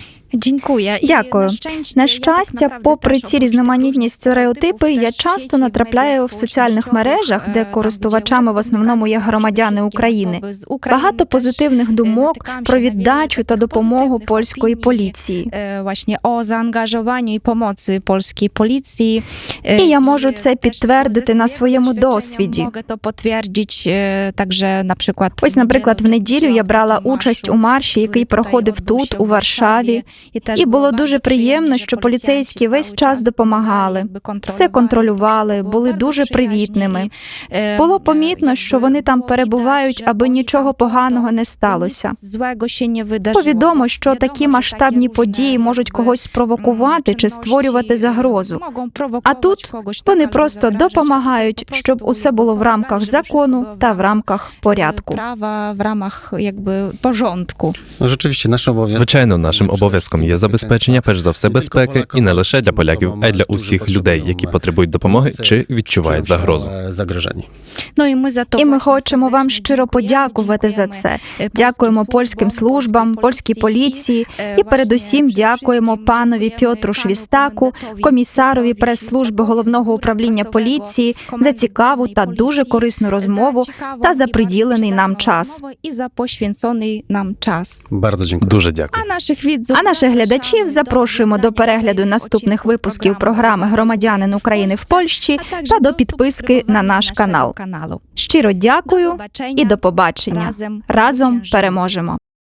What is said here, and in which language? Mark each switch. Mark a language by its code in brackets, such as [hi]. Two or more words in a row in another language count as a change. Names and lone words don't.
[uk] Дякую. На щастя, попри ці різноманітні стереотипи, я часто натрапляю в соціальних мережах, де користувачами в основному є громадяни України. Багато позитивних думок про віддачу та допомогу польської поліції. [pl] Właśnie o zaangażowaniu i pomocy polskiej policji. [uk] І я можу це підтвердити на своєму досвіді. [pl] Mogę to potwierdzić także na przykład. [uk] Ось, наприклад, в неділю я брала участь у марші, який проходив тут, у Варшаві. І було дуже приємно, що поліцейські весь час допомагали, все контролювали, були дуже привітними. Було помітно, що вони там перебувають, аби нічого поганого не сталося. Бо відомо, що такі масштабні події можуть когось спровокувати чи створювати загрозу. А тут вони просто допомагають, щоб усе було в рамках закону та в рамках порядку. [pl] Prawa w ramach jakby порządku. No rzeczywiście naszym obowiązkiem. [uk] Звичайно, нашим обов'язком є забезпечення, перш за все, безпеки, і не лише для поляків, а й для усіх людей, які потребують допомоги чи відчувають загрозу. [pl] Zagrożeni. [uk] Ну і ми за то І ми хочемо вам щиро подякувати за це. Дякуємо польським службам, польській поліції і передусім дякуємо панові Пьотру Швістаку, комісарові прес-служби Головного управління поліції за цікаву та дуже корисну розмову та за приділений нам час. І за poświęcony нам час. [pl] Bardzo dziękuję. [uk] Дуже дякую. А наших глядачів запрошуємо до перегляду наступних випусків програми «Громадянин України в Польщі» та до підписки на наш канал. Щиро дякую і до побачення. Разом переможемо.